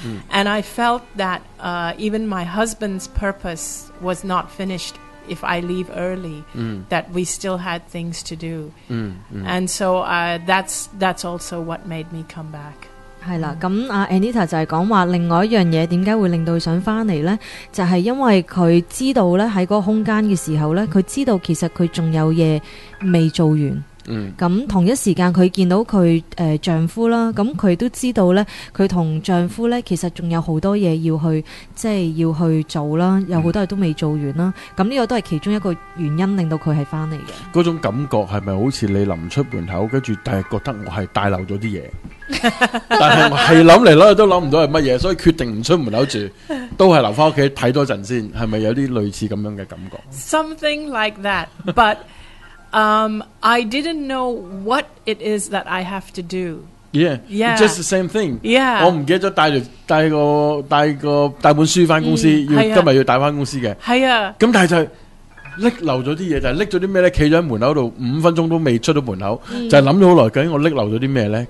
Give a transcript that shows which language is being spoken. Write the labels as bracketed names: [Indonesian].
[English] And I felt that even my husband's purpose was not finished. If I leave early,、 mm. that we still had things to do,、 mm. and so that's also what made me come back. [Cantonese] 系啦，咁阿 Anita 就系讲话，另外一样嘢点解会令到想翻嚟咧？就系因为佢知道咧喺嗰个空间嘅时候咧，佢知道其实佢仲有嘢未做完。咁、嗯、同一时间佢见到佢丈夫啦，咁佢都知道咧，佢同丈夫咧其实仲有好多嘢要去，即系要去做啦，有好多嘢都未做完啦。咁、嗯、呢个都系其中一个原因令到佢系翻嚟嘅。嗰种感觉系咪好似你临出门口，跟住但系觉得我系带漏咗啲嘢，但系我系谂嚟谂去都谂唔到系乜嘢，所以决定唔出门口住，都系留翻屋企睇多阵先，系咪有啲类似咁样嘅感觉 [English] ？Something like that, but 。 I didn't know what it is that I have to do. Yeah, just the same thing. Yeah, [Cantonese] 我唔记得咗带本书翻公司，今日要带翻公司嘅。系啊，咁但系就拎漏咗啲嘢，就系拎咗啲咩咧？企咗喺门口度五分钟都未出到门口，就系谂咗好耐，究竟我拎漏咗啲咩咧？